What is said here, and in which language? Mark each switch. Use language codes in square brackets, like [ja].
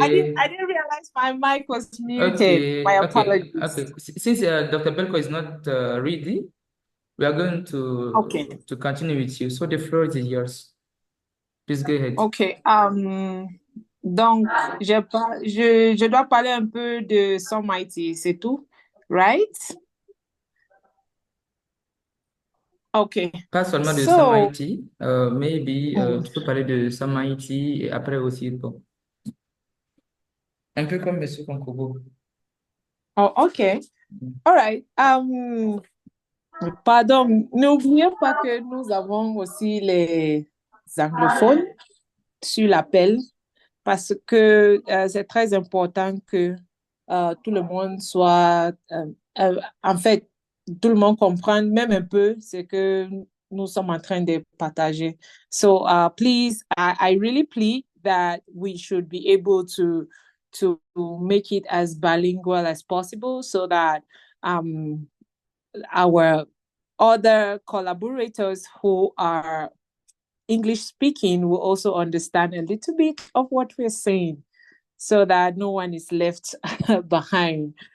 [en] I didn't realize my mic was muted. Okay, My apologies. okay. Since Dr. Belko is not ready, we are going to continue with you. So the floor is yours. Please go ahead. Okay. [fr] Donc, je dois parler un peu de SOMIT, c'est tout, right? [en] Okay. [fr] Pas seulement de Sam [en] So, [fr] IT, maybe tu peux parler de Sam IT et après aussi, bon, un peu comme Monsieur Konkobo. [en] oh, okay. All right. [fr] Pardon, n'oublions pas que nous avons aussi les anglophones sur l'appel parce que c'est très important que tout le monde soit, en fait, tout le monde comprenne même un peu ce que nous sommes en train de partager. [en] So please, I really plead that we should be able to make it as bilingual as possible so that our other collaborators who are English speaking will also understand a little bit of what we're saying so that no one is left behind.